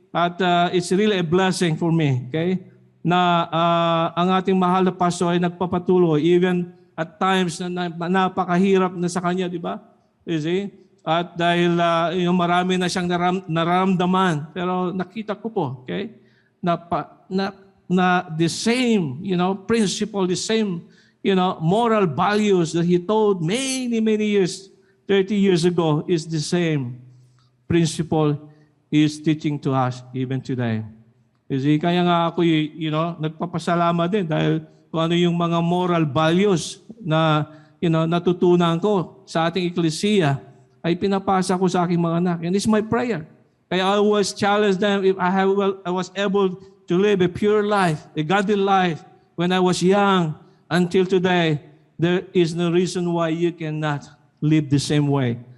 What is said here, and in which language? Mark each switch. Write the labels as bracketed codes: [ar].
[en] At it's really a blessing for me, okay? [tl] Na ang ating mahal na pastor ay nagpapatuloy, [en] even at times [tl] na napakahirap na sa kanya, di ba? [en] You see? [tl] At dahil marami na siyang nararamdaman, pero nakita ko po, okay? [en] Na the same, principle, the same, moral values that he taught many, many years, 30 years ago, is the same principle he is teaching to us even today. You see, [tl] kaya nga ako, nagpapasalamat din dahil kung ano yung mga moral values na, natutunan ko sa ating eklesiya ay pinapasa ko sa aking mga anak. [en] And it's my prayer. Kaya I always challenge them if I was able to live a pure life, a godly life when I was young until today. There is no reason why you cannot live the same way.